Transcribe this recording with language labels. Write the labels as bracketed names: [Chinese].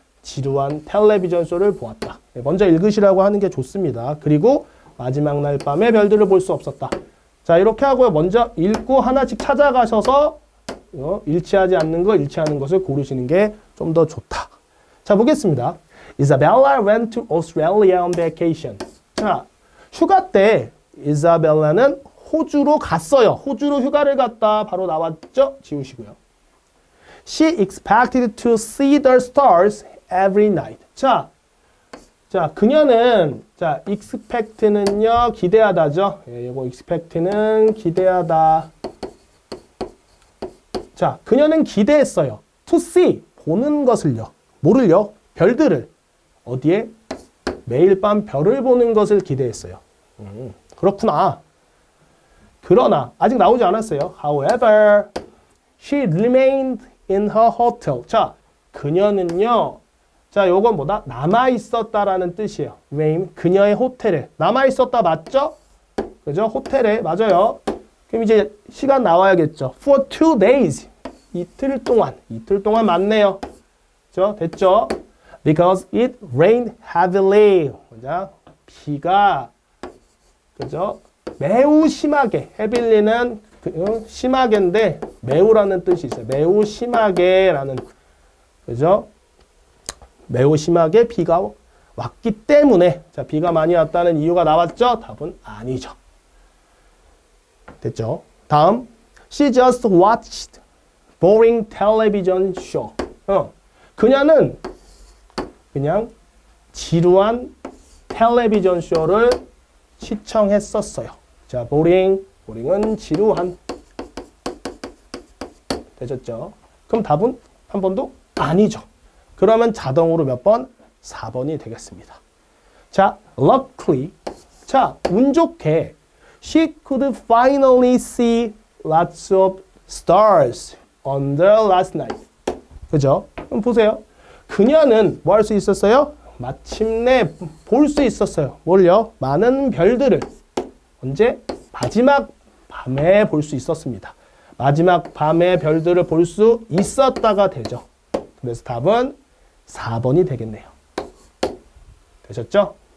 [Korean] 지루한 텔레비전 쇼를 보았다. 먼저 읽으시라고 하는 게 좋습니다. 그리고 마지막 날 밤에 별들을 볼 수 없었다. 자, 이렇게 하고요. 먼저 읽고 하나씩 찾아가셔서 일치하지 않는 거, 일치하는 것을 고르시는 게 좀 더 좋다. 자, 보겠습니다. [English] Isabella went to Australia on vacation. [Korean] 자, 휴가 때 이사벨라는 호주로 갔어요. 호주로 휴가를 갔다. 바로 나왔죠? 지우시고요. [English] She expected to see the stars every night. [Korean] 자, 그녀는 expect는요 기대하다죠. 예, 이거 expect는 기대하다. 자, 그녀는 기대했어요. [English] To see [Korean] 보는 것을요. 뭐를요? 별들을 어디에? 매일 밤 별을 보는 것을 기대했어요. 그렇구나. 그러나 아직 나오지 않았어요. [English] However, she remained in her hotel. [Korean] 자, 그녀는요. 자, 요건 뭐다? 남아 있었다라는 뜻이에요. remain, 그녀의 호텔에 남아 있었다 맞죠? 그죠? 호텔에 맞아요. 그럼 이제 시간 나와야겠죠. [English] For 2 days. [Korean] 이틀 동안 맞네요. 그죠? 됐죠? [English] Because it rained heavily. [Korean] 그죠? 비가 그죠? 매우 심하게. heavily는 심하게인데 매우라는 뜻이 있어요. 매우 심하게라는 그죠? 매우 심하게 비가 왔기 때문에 자, 비가 많이 왔다는 이유가 나왔죠? 답은 아니죠. 됐죠? [English] 다음 She just watched boring television show. [Korean] 그녀는 그냥 지루한 텔레비전 쇼를 시청했었어요. 자, boring은 지루한. 되셨죠? 그럼 답은 한 번도 아니죠. 그러면 자동으로 몇 번? 4번이 되겠습니다. 자, luckily. [English] 자, [Korean] 운 좋게 [English] she could finally see lots of stars on the last night. [Korean] 그죠? 그럼 보세요. 그녀는 뭐 할 수 있었어요? 마침내 볼 수 있었어요. 뭘요? 많은 별들을. 언제? 마지막 밤에 볼 수 있었습니다. 마지막 밤에 별들을 볼 수 있었다가 되죠. 그래서 답은 4번이 되겠네요. 되셨죠?